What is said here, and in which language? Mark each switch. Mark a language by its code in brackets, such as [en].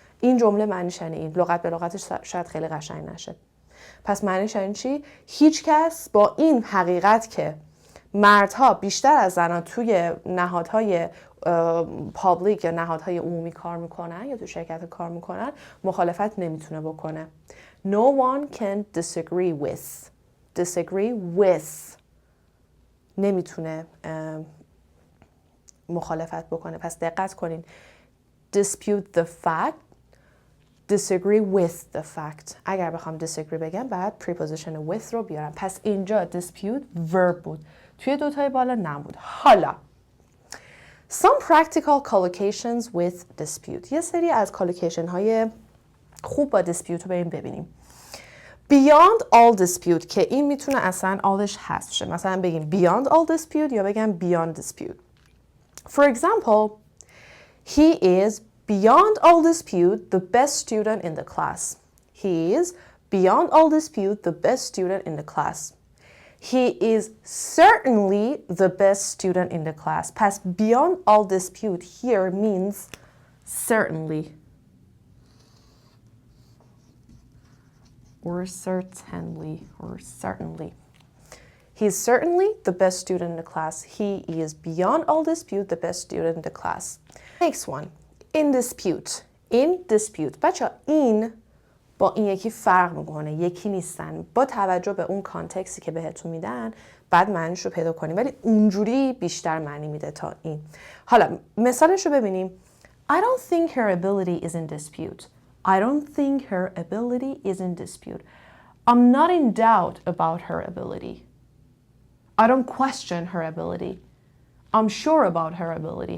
[fa] این جمله معنیش یعنی این. لغت به لغتش شاید خیلی قشنگ نشه. پس معنیش یعنی چی؟ هیچ کس با این حقیقت که مردها بیشتر از زنها توی نهادهای پابلیک یا نهادهای عمومی کار میکنن یا تو شرکت کار میکنن مخالفت نمیتونه بکنه. [en] No one can disagree with. Disagree with. [fa] نمیتونه مخالفت بکنه. پس دقت کنین. [en] Dispute the fact disagree with the fact. [fa] اگر بخوام disagree بگم بعد preposition with رو بیارم. پس اینجا dispute verb بود. توی دوتای بالا نبود. [en] حالا some practical collocations with dispute. [fa] یه سری از collocation های خوب با dispute رو بریم ببینیم. [en] beyond all dispute [fa] که این میتونه اصلا allش حذف شه. مثلا بگیم [en] beyond all dispute یا بگم beyond dispute. For example, he is beyond all dispute the best student in the class. He is beyond all dispute the best student in the class. He is certainly the best student in the class. Past beyond all dispute here means certainly. Or certainly. He is certainly the best student in the class. He is beyond all dispute the best student in the class. Next one. In dispute. In dispute. [fa] بچه این با این یکی فرق میکنه. یکی نیستن. با توجه به اون کانتکستی که بهتون میدن بعد معنیش رو پیدا کنیم. ولی اونجوری بیشتر معنی میده تا این. حالا مثالش رو ببینیم. [en] I don't think her ability is in dispute. I don't think her ability is in dispute. I'm not in doubt about her ability. I don't question her ability. I'm sure about her ability.